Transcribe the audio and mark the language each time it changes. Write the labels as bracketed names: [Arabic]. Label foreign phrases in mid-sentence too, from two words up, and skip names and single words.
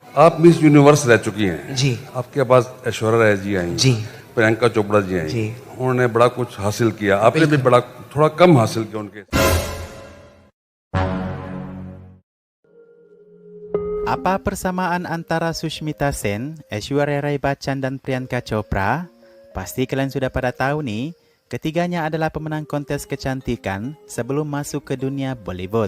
[Hindi] आप मिस यूनिवर्स रह चुकी हैं जी आपके पास ऐश्वर्या राय जी आई जी प्रियंका चोपड़ा जी आई जी। उन्होंने बड़ा कुछ हासिल किया आपने भी बड़ा थोड़ा कम हासिल किया उनके [Indonesian] Apa persamaan antara Sushmita Sen, Aishwarya Rai Bachchan dan Priyanka Chopra? Pasti kalian sudah pada tahu nih, ketiganya adalah pemenang kontes kecantikan sebelum masuk ke dunia Bollywood.